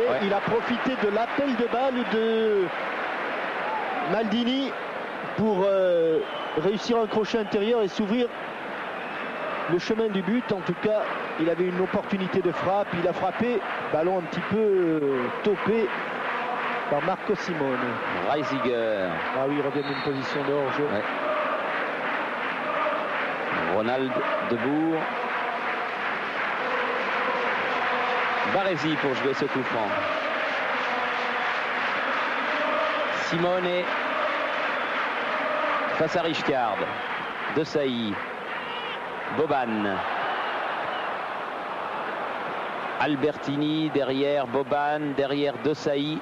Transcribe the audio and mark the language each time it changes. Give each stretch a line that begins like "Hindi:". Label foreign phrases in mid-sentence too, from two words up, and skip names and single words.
French: Il a profité de l'appel de balle de Maldini pour réussir un crochet intérieur et s'ouvrir le chemin du but. En tout cas, il avait une opportunité de frappe. Il a frappé. Ballon un petit peu topé par Marco Simone. Reisiger. Ah oui, il revient d'une position de hors-jeu. Ronald de Boer. Baresi pour jouer ce coup franc. Simone face à Rijkaard. Desailly. Boban. Albertini derrière Boban, derrière Desailly.